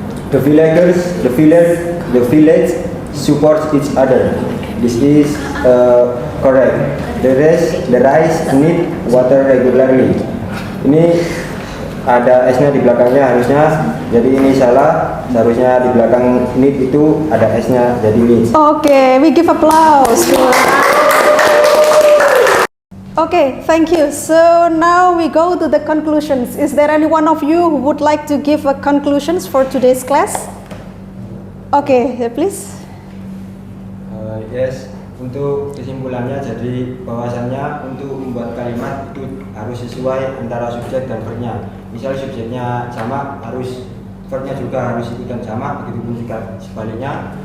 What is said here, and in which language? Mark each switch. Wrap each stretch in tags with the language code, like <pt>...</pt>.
<en>The village supports each other. This is correct. The rice need water regularly.</en> <id>Ini ada S-nya di belakangnya harusnya, jadi ini salah. Seharusnya di belakang need itu ada S-nya, jadi needs.</id> <en>Okay, we give applause. Okay, thank you. So now we go to the conclusions. Is there any one of you who would like to give a conclusions for today's class? Okay, please.</en> <id>Yes, untuk kesimpulannya jadi bahwasannya untuk membuat kalimat itu harus sesuai antara subjek dan verbnya. Misal subjeknya jamak, harus verbnya juga harus ikutan jamak, begitupun juga sebaliknya.</id>